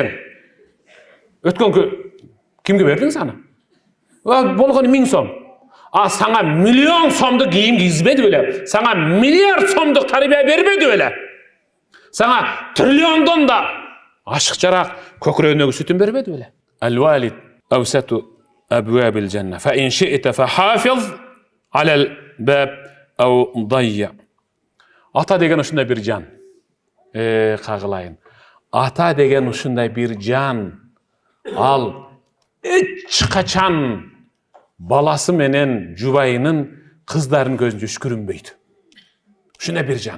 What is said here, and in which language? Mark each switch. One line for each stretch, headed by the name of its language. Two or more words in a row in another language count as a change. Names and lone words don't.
Kyrgyz: Өткөнкү кимге бердиң саны? Болгону 1000 сом. Саңа миллион сомдук кийим кийгизбеди беле? Саңа миллиард сомдук тарбия бербеди беле? Саңа триллиондон да ашыкчараак көкүрөгүнөгү сүтүн бербеди беле?
Arabic: Ал-валид أوسط أبواب الجنة فإن شئت فحافظ على الباب أو ضيع.
Kyrgyz: Ата деген ушундай бир жан. Кагылайын. Ата деген ушундай бир жан. Ал эч качан баласы менен жубайынын кыздарын көзүнчө үшкүрүнбөйт. Ушундай бир жан.